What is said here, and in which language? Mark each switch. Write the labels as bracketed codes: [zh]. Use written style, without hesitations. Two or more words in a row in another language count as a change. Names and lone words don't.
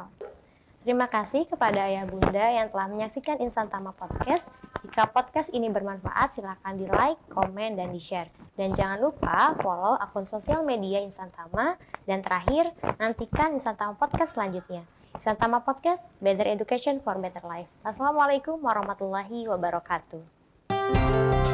[id] Terima kasih kepada ayah bunda yang telah menyaksikan Insan Tama Podcast. Jika podcast ini bermanfaat, silakan di like, komen, dan di share. Dan jangan lupa follow akun sosial media Insan Tama. Dan terakhir, nantikan Insan Tama Podcast selanjutnya. Insan Tama Podcast, [en] Better Education for Better Life. [ar] السلام عليكم ورحمة الله وبركاته.